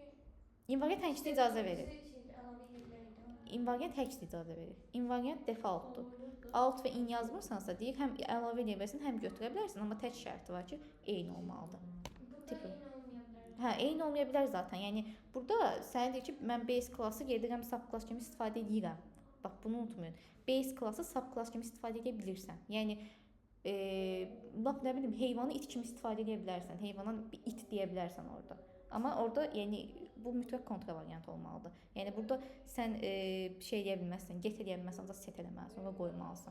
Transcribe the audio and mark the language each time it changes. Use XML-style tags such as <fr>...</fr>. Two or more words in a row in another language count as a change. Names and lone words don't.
<az>invariant həmişə icazə verir. İnvariant həmişə icazə verir. İnvariant defaultdur. Alt və in yazmırsansa deyir, həm əlavə edə bilərsən, həm götürə bilərsən, amma tək şərti var ki, eyni olmalıdır. Burada eyni olmaya bilər. Hə, eyni olmaya bilər zaten. Yəni burada sənə deyir ki, mən base klassı gedirəm</az> <en>sub class</en> <az>kimi istifadə edirəm. Bax, bunu unutmayın. Base klassı</az> <en>sub class</en> <az>kimi istifadə edə bilirsən. Yəni bax nə bilim, heyvanı it kimi istifadə edə bilərsən. Heyvana bir it deyə bilərsən orada. Amma orada yəni bu mütləq kontravariant olmalıdır. Yəni burada sən şey edə bilməzsən, get edə bilməzsən, ancaq set eləməlisən, ora qoymalısan.</az>